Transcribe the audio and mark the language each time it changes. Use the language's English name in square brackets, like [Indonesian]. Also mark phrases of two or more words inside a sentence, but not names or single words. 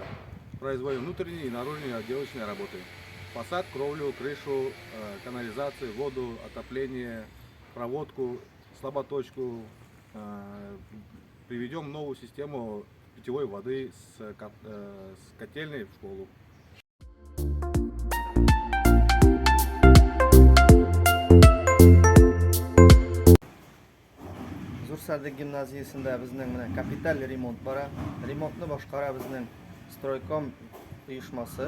[Russian] Производим внутренние и наружные отделочные работы. Фасад, кровлю, крышу, канализацию, воду, отопление, проводку, слаботочку. Приведем новую систему питьевой воды с котельной в школу. [Tatar] Зурсардык гимназиясында безнең менә капиталь ремонт бара. Ремонтны башкара безнең стройком оешмасы.